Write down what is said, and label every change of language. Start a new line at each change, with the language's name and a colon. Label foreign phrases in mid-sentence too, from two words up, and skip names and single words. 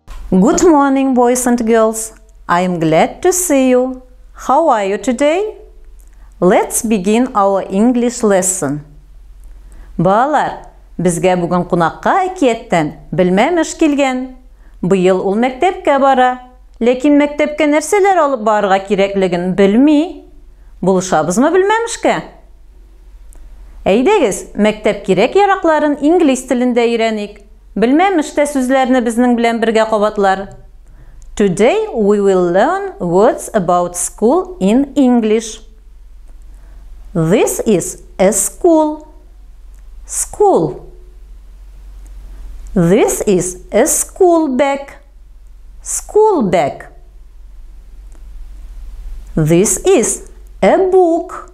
English: Good morning, boys and girls. I am glad to see you. How are you today? Let's begin our English lesson.
Tatar: Балалар, безгә бүген кунакка әкияттән белмәмеш килгән. Быел ул мәктәпкә бара, ләкин мәктәпкә нәрсәләр алып барырга кирәклеген белми. Булышабызмы белмәмешкә? Әйдәгез, мәктәп кирәк-яракларын инглиз телендә өйрәник. Белмәмештә сүзләрне безнең белән бергә кабатлар.
English: Today we will learn words about school in English. This is a school. School. This is a school bag. School bag. This is a book.